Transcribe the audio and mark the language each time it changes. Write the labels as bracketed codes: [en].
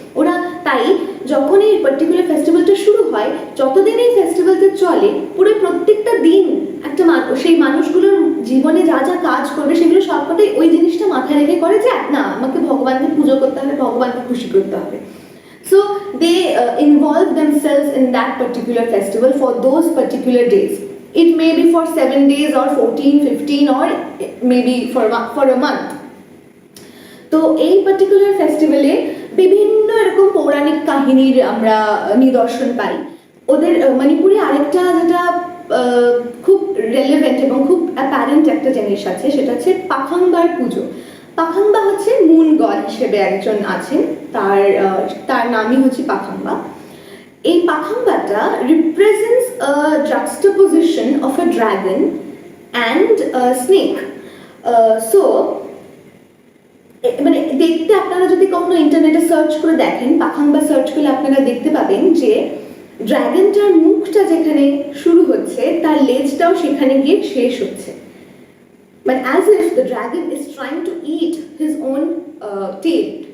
[bn] ওরা তাই যখন এই পার্টিকুলার ফেস্টিভ্যালটা শুরু হয়, যতদিন এই ফেস্টিভ্যালটা চলে, পুরো প্রত্যেকটা দিন একটা সেই মানুষগুলোর জীবনে যা যা কাজ করবে সেগুলো সবকটাই ওই জিনিসটা মাথায় রেখে করে যে না, আমাকে ভগবানকে পুজো করতে হবে, ভগবানকে খুশি করতে হবে। [en] So they involve themselves in that particular festival for those particular days. It may be for 7 days or 14, 15 or maybe for a month. [bn] তো এই পার্টিকুলার ফেস্টিভ্যালে বিভিন্ন এরকম পৌরাণিক কাহিনীর আমরা নিদর্শন পাই। ওদের মণিপুরে আরেকটা যেটা খুব রেলেভেন্ট এবং খুব অ্যাপারেন্ট একটা জিনিস আছে, সেটা হচ্ছে পাখাংবার পুজো। পাখাংবা হচ্ছে মুন গড হিসেবে একজন আছেন, তার নামই হচ্ছে পাখাংবা। এই পাখাংবাটা [en] Represents a juxtaposition of a dragon and a snake. [bn] So মানে দেখতে আপনারা যদি কখনো ইন্টারনেটে সার্চ করে দেখেন, পাখাংবা সার্চ করলে আপনারা দেখতে পাবেন যে ড্রাগনটার মুখটা যেখানে শুরু হচ্ছে তার লেজটাও সেখানে গিয়ে শেষ হচ্ছে, মানে [en] as if the dragon is trying to eat his own tail.